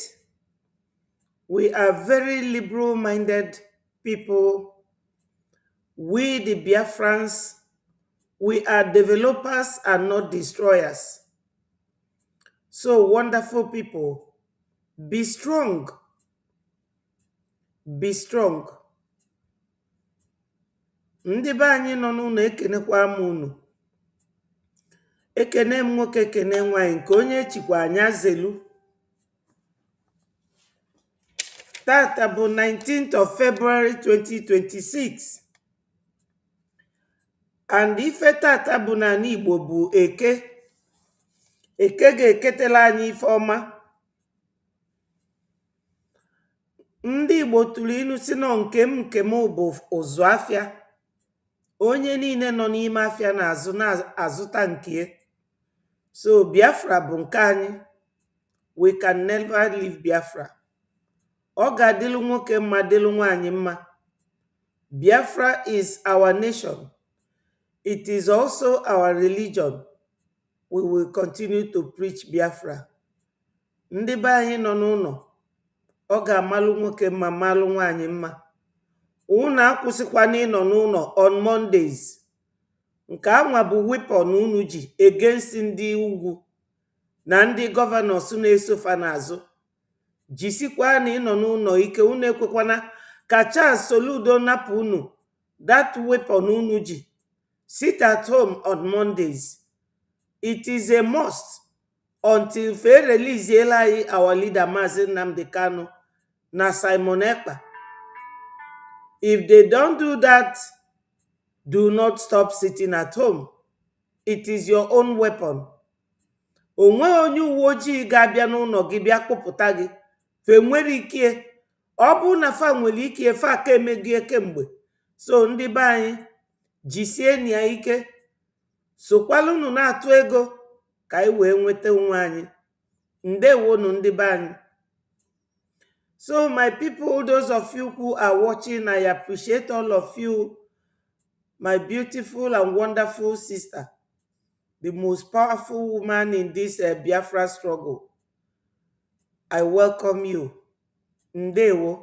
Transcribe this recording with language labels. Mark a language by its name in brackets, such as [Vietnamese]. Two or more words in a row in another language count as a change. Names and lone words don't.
[English] We are very liberal-minded people. We, the Biafrans, we are developers and not destroyers. So, wonderful people, be strong. Be strong. [Igbo] Ndị be anyị nọ n'ụlọ ekenekwa m unu. Ekene m nwoke ekene nwanyị nke onye echikwa anya zelu. Tata bụ [English] 19th of February [Igbo] 2026. And ife tata bụ n'ala Igbo bụ Eke. Eke ga-eketela anyị ife ọma. Ndị Igbo tụrụ ilu si nọ nke m bụ ụzụ afịa. Onye niile nọ n'ime afịa na-azụta nke. So Biafra bụ nke anyị. [English] We can never leave Biafra. [Igbo] Ọ ga-adịlụ nwoke mma dịlụ nwaanyị mma. [English] Biafra is our nation. It is also our religion. We will continue to preach Biafra. [Igbo] Ndị be anyị nọ n'ụlọ, ọ ga-amalụ nwoke mma malụ nwaanyị mma. Unu akwụsịkwana ịnọ n'ụlọ [English] on Mondays. [Igbo] Nke anwa bụ weapon unu ji against ndị ugwu na ndị gọvanọs na-esofa n'azụ. Jisikwa na ịnọ n'ụlọ ike, unu ekwekwana ka Charles Soludo napụ unu [English] that weapon [Igbo] unu ji. [English] Sit at home on Mondays. It is a must until fe release our leader Mazi Nnamdi Kanu na Simon Ekpa. If they don't do that, do not stop sitting at home. It is your own weapon. [Igbo] Onwe onye uwe ojii ga-abịa n'ụlọ gị bịa kpụpụta gị, fe nwere ikie. Ọ bụ na fa nwere ikie, fa ka emegie kemgbe. So ndị be anyị jisie ya ike, sokwalụnụ na-atụ ego ka anyị wee nweta onwe anyị. Ndewonu ndị be anyị. [English] So my people, those of you who are watching, I appreciate all of you, my beautiful and wonderful sister, the most powerful woman in this Biafra struggle. I welcome you. Ndewo.